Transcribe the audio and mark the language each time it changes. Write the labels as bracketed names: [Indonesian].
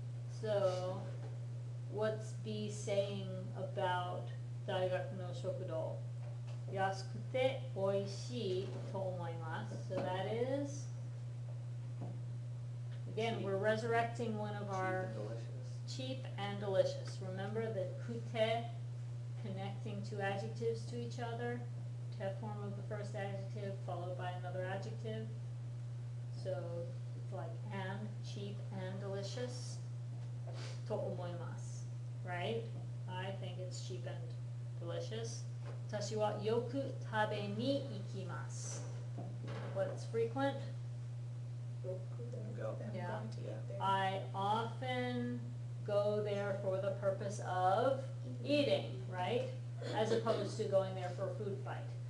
[English] So, what's B saying about [Japanese] 大学の食堂? 安くて美味しいと思います. [English] So that is, again, we're resurrecting one of our cheap and delicious. Remember the kute, connecting two adjectives to each other, te form of the first adjective followed by another adjective. So it's like and, cheap and delicious. [Japanese] To omoimasu, [English] right? I think it's cheap and delicious. [Japanese] 私はよく食べに行きます. [English] What's frequent? Go. Yeah. Going to eat there. I often go there for the purpose of eating, right? As opposed to going there for a food fight.